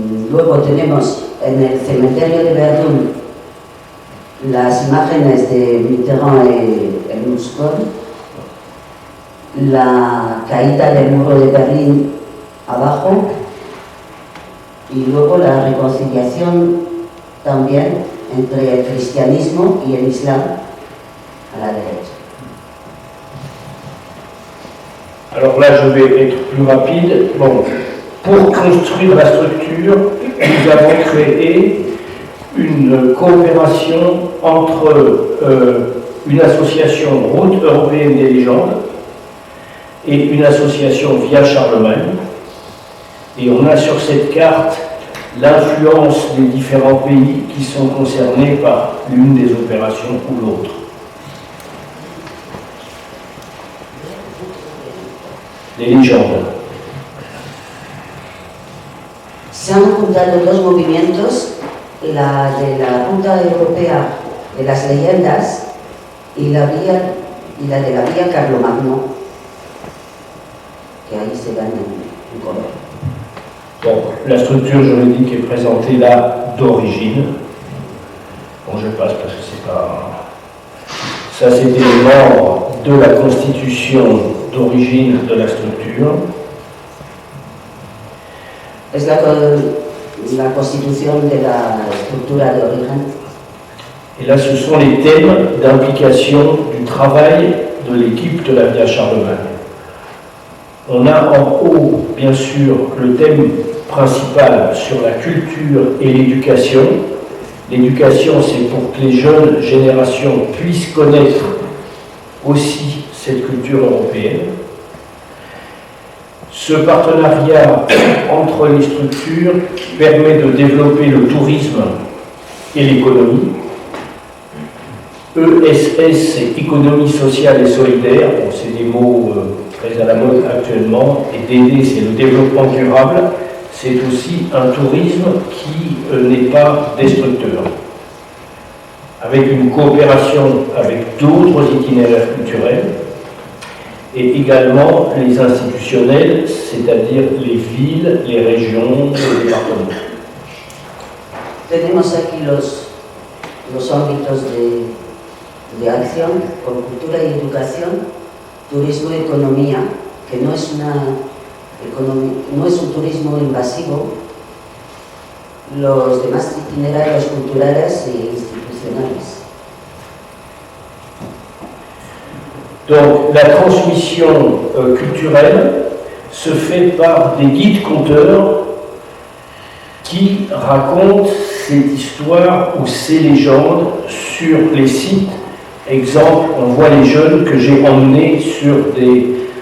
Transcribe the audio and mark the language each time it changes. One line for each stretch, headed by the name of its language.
Spanish: Luego tenemos en el cementerio de Verdun las imágenes de Mitterrand y Berlusconi, la caída del muro de Berlín abajo y luego la reconciliación también entre el cristianismo y el islam a la derecha.
French: Alors là, je vais être plus rapide. Bon, pour construire la structure, nous avons créé une coopération entre une association Route européenne des légendes et une association Via Charlemagne. Et on a sur cette carte l'influence des différents pays qui sont concernés par l'une des opérations ou l'autre. Les légendes.
Spanish: Se han juntado dos movimientos, la de la Ruta Europea de las Leyendas y la de la Vía Carlomagno, que ahí se dan en color.
French: Bon, la structure juridique est présentée là d'origine. Bon, je passe parce que c'est pas... Ça, c'était les membres de la constitution d'origine de la structure.
Spanish: Es la constitución de la estructura de origen.
French: Et là, ce sont les thèmes d'implication du travail de l'équipe de la Via Charlemagne. On a en haut, bien sûr, le thème principal sur la culture et l'éducation. L'éducation, c'est pour que les jeunes générations puissent connaître aussi cette culture européenne. Ce partenariat entre les structures permet de développer le tourisme et l'économie. ESS, c'est économie sociale et solidaire, bon, c'est des mots très à la mode actuellement, et DD, c'est le développement durable, c'est aussi un tourisme qui n'est pas destructeur. Avec une coopération avec d'autres itinéraires culturels, et également les institutionnels, c'est-à-dire les villes, les régions, les départements.
Spanish: Tenemos aquí los ámbitos de acción con cultura y educación, turismo y economía, que no es un turismo invasivo, los demás itinerarios culturales e institucionales.
French: Donc la transmission culturelle se fait par des guides conteurs qui racontent cette histoire ou ces légendes sur les sites. Exemple, on voit les jeunes que j'ai emmenés sur des...